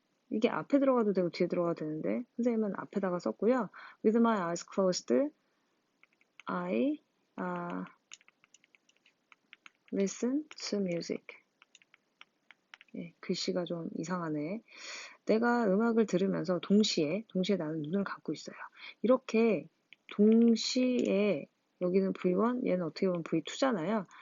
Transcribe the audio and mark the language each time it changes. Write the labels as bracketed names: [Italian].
[Korean] 이게 앞에 들어가도 되고 뒤에 들어가도 되는데 선생님은 앞에다가 썼고요. [English] With my eyes closed, I listen to music. [Korean] 예, 글씨가 좀 이상하네. 내가 음악을 들으면서 동시에 나는 눈을 감고 있어요. 이렇게 동시에 여기는 V1, 얘는 어떻게 보면 V2잖아요.